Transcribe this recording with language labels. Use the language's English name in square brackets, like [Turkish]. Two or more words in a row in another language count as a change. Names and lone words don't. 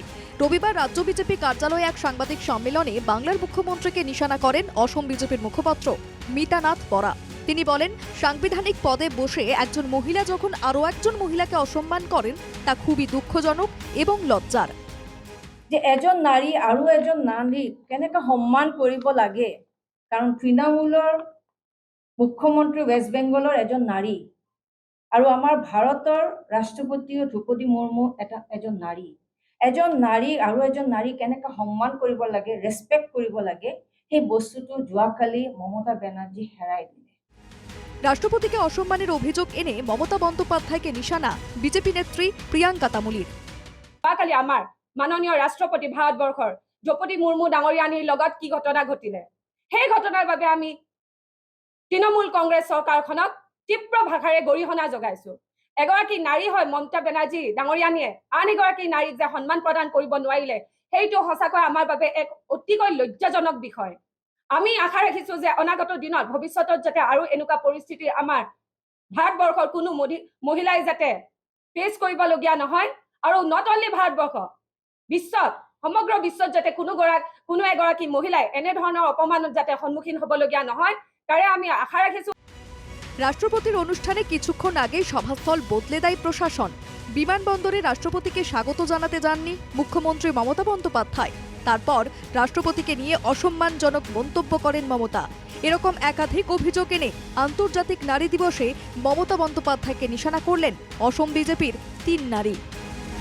[Bangla] রবিবার রাজ্য বিজেপি কার্যালয়ে এক সাংবাদিক সম্মেলনে বাংলার মুখ্যমন্ত্রীকে নিশানা করেন অসম বিজেপির মুখপাত্র মিতানাথ বরা। তিনি বলেন, সাংবিধানিক পদে বসে একজন মহিলা যখন আরও একজন মহিলাকে অসম্মান করেন তা খুবই দুঃখজনক এবং লজ্জার। [Assamese] যে এজন নারী আৰু এজন নাৰীক কেনেকৈ সন্মান কৰিব লাগে, কাৰণ তৃণমূলৰ মুখ্যমন্ত্ৰী ৱেষ্ট বেংগলৰ এজন নাৰী আৰু আমাৰ ভাৰতৰ ৰাষ্ট্ৰপতিও দ্ৰৌপদী মুৰ্মু এজন নাৰী। এজন নাৰী আৰু এজন নাৰী কেনেকৈ সন্মান কৰিব লাগে, ৰেছপেক্ট কৰিব লাগে, সেই বস্তুটো যোৱাকালি মমতা বেনাৰ্জী হেৰাই দিলে। [Bangla] রাষ্ট্রপতিকে অসম্মানের অভিযোগ এনে মমতা বন্দ্যোপাধ্যায়কে নিশানা বিজেপি নেত্রী প্রিয়াঙ্কা তামুলীর। [Assamese] যোৱাকালি আমাৰ মাননীয় ৰাষ্ট্ৰপতি ভাৰতবৰ্ষৰ দ্ৰৌপদী মুৰ্মু ডাঙৰীয়ানীৰ লগত কি ঘটনা ঘটিলে, সেই ঘটনাৰ বাবে আমি তৃণমূল কংগ্ৰেছ চৰকাৰখনক তীব্ৰ ভাষাৰে গৰিহণা জগাইছো। এগৰাকী নাৰী হয় মমতা বেনাৰ্জী ডাঙৰীয়ানীয়ে আন এগৰাকী নাৰীক যে সন্মান প্ৰদান কৰিব নোৱাৰিলে, সেইটো সঁচাকৈ আমাৰ বাবে এক অতিকৈ লজ্জাজনক বিষয়। আমি আশা ৰাখিছো যে অনাগত দিনত ভৱিষ্যতত যাতে আৰু এনেকুৱা পৰিস্থিতি আমাৰ ভাৰতবৰ্ষৰ কোনো মহিলাই যাতে ফেচ কৰিবলগীয়া নহয়, আৰু [English] not only [Assamese] ভাৰতবৰ্ষ, বিশ্বত সমগ্ৰ বিশ্বত যাতে কোনো এগৰাকী মহিলাই এনেধৰণৰ অপমানত যাতে সন্মুখীন হ'বলগীয়া নহয়, তাৰে আমি আশা ৰাখিছো। [Bangla] রাষ্ট্রপতির অনুষ্ঠানে কিছুক্ষণ আগেই সভাস্থল বদলে দেয় প্রশাসন। বিমানবন্দরে রাষ্ট্রপতিকে স্বাগত জানাতে যাননি মুখ্যমন্ত্রী মমতা বন্দ্যোপাধ্যায়। তারপর রাষ্ট্রপতিকে নিয়ে অসম্মানজনক মন্তব্য করেন মমতা। এরকম একাধিক অভিযোগ এনে আন্তর্জাতিক নারী দিবসে মমতা বন্দ্যোপাধ্যায়কে নিশানা করলেন অসম বিজেপির 3 নারী।